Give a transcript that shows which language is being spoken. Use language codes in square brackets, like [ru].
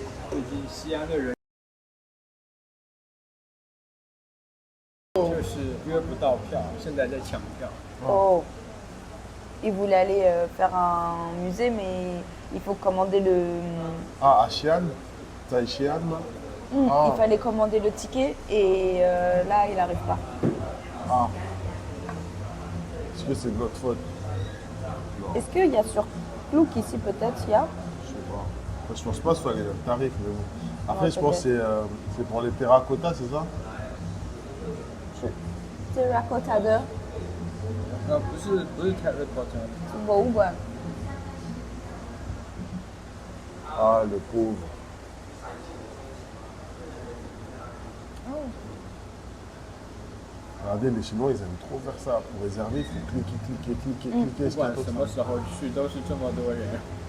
[zh] 最近西安的人就是约不到票，现在在抢票。 Oh. [fr] Il voulait aller faire un musée, mais il faut commander le. Ah, à Xi'an? T'as Xi'an, là? Ah. Il fallait commander le ticket et là, il n'arrive pas. Ah. Est-ce que c'est de notre faute? Est-ce qu'il y a sur Klouk ici, peut-être, il y a? Je sais pas. Enfin, je pense pas que ce soit les mêmes tarifs, mais bon. Après, Ouais, je pense que c'est pour les terracotta, c'est ça? [zh] Terracotta 的不是 terracotta。博物馆。 [fr] Ah, le pauvre. Regardez, les Chinois, ils aiment trop faire ça. Pour réserver, il faut cliquer. [zh] 不管什么时候去，都是这么多人。